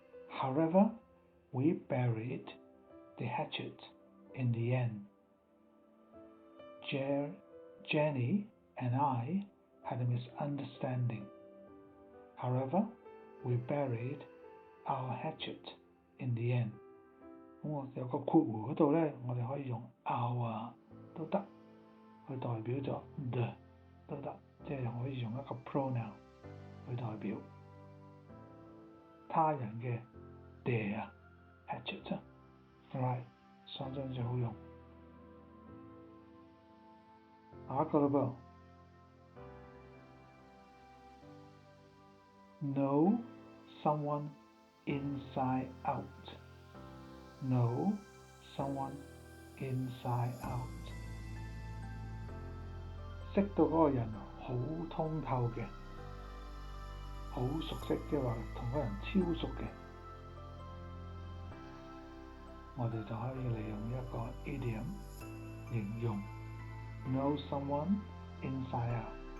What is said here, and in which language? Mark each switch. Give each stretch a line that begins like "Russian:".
English: However, we buried the hatchet in the end. Jenny and I had a misunderstanding. However, we buried our hatchet in the end.
Cantonese: 咁我有個括弧嗰度咧，我哋可以用 our 都得，去代表咗 the 都得，即係可以用一個 pronoun 去代表他人嘅 their hatchet。 Right， 相當之好用。下一個啦噃。
English: Know someone inside out. Know someone inside out.
Cantonese: 識到嗰個人好通透嘅，好熟悉，即係話同嗰個人超熟嘅，我哋就可以利用一個 idiom 形容
English: know someone inside out。